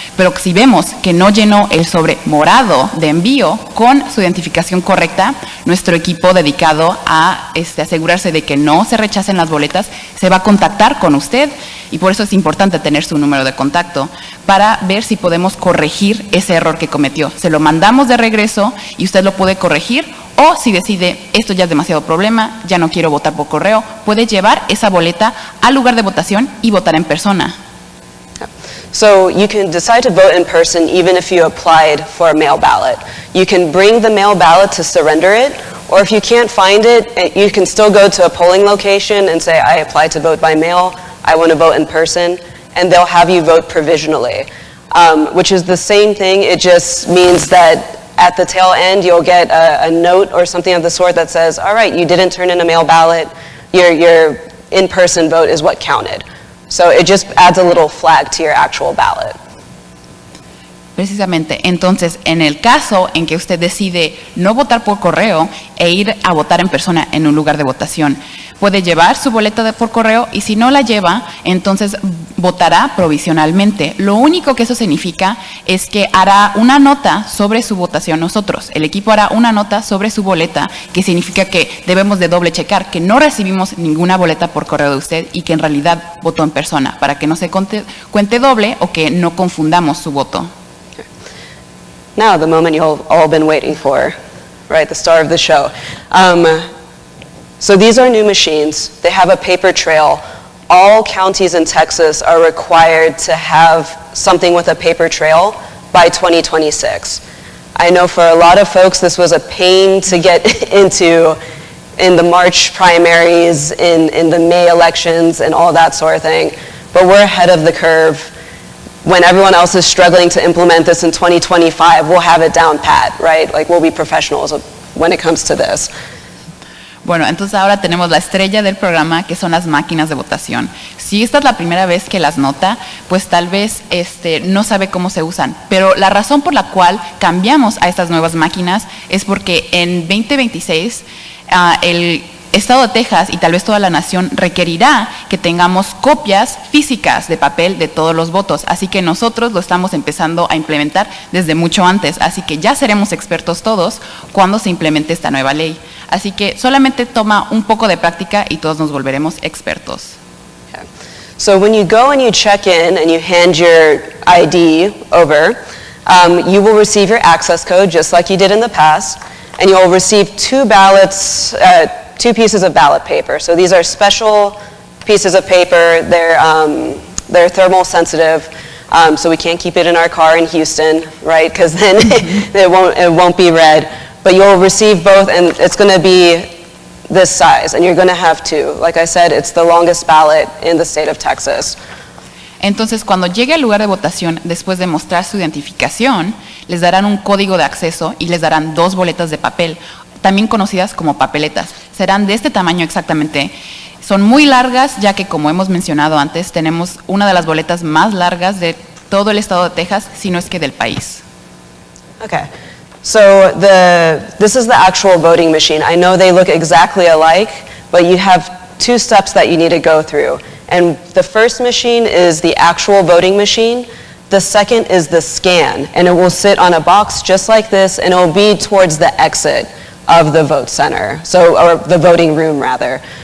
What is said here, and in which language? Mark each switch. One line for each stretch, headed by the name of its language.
Spanish: Pero si vemos que no llenó el sobre morado de envío con su identificación correcta, nuestro equipo dedicado a asegurarse de que no se rechacen las boletas, se va a contactar con usted y por eso es importante tener su número de contacto para ver si podemos corregir ese error que cometió. Se lo mandamos de regreso y usted lo puede corregir. O si decide, esto ya es demasiado problema, ya no quiero votar por correo, puede llevar esa boleta al lugar de votación y votar en persona.
English: So you can decide to vote in person even if you applied for a mail ballot. You can bring the mail ballot to surrender it, or if you can't find it, you can still go to a polling location and say, I applied to vote by mail, I want to vote in person, and they'll have you vote provisionally, which is the same thing. It just means that at the tail end, you'll get a note or something of the sort that says, all right, you didn't turn in a mail ballot, your in-person vote is what counted. So it just adds a little flag to your actual ballot.
Spanish: Precisamente, entonces, en el caso en que usted decide no votar por correo e ir a votar en persona en un lugar de votación, puede llevar su boleta por correo y si no la lleva, entonces votará provisionalmente. Lo único que eso significa es que hará una nota sobre su votación nosotros. El equipo hará una nota sobre su boleta, que significa que debemos de doble checar que no recibimos ninguna boleta por correo de usted y que en realidad votó en persona, para que no se cuente doble o que no confundamos su voto.
English: Now, the moment you've all been waiting for, right, the star of the show. So these are new machines. They have a paper trail. All counties in Texas are required to have something with a paper trail by 2026. I know for a lot of folks this was a pain to get into in the March primaries, in the May elections, and all that sort of thing. But we're ahead of the curve. When everyone else is struggling to implement this in 2025, we'll have it down pat, right? Like we'll be professionals when it comes to this.
Spanish: Bueno, entonces ahora tenemos la estrella del programa, que son las máquinas de votación. Si esta es la primera vez que las nota, pues tal vez no sabe cómo se usan. Pero la razón por la cual cambiamos a estas nuevas máquinas es porque en 2026 el Estado de Texas y tal vez toda la nación requerirá que tengamos copias físicas de papel de todos los votos. Así que nosotros lo estamos empezando a implementar desde mucho antes. Así que ya seremos expertos todos cuando se implemente esta nueva ley. Así que solamente toma un poco de práctica y todos nos volveremos expertos.
English: Okay. So when you go and you check in and you hand your ID over, you will receive your access code just like you did in the past, and you'll receive 2 ballots, 2 pieces of ballot paper. So these are special pieces of paper. They're thermal sensitive, so we can't keep it in our car in Houston, right? Because then it won't be read. But you'll receive both, and it's going to be this size, and you're going to have 2. Like I said, it's the longest ballot in the state of Texas.
Spanish: Entonces, cuando llegue al lugar de votación, después de mostrar su identificación, les darán un código de acceso y les darán 2 boletas de papel, también conocidas como papeletas. Serán de este tamaño exactamente. Son muy largas, ya que, como hemos mencionado antes, tenemos una de las boletas más largas de todo el estado de Texas, si no es que del país.
English: Okay. So this is the actual voting machine. I know they look exactly alike, but you have 2 steps that you need to go through. And the first machine is the actual voting machine. The second is the scan, and it will sit on a box just like this, and it will be towards the exit of the vote center, or the voting room rather.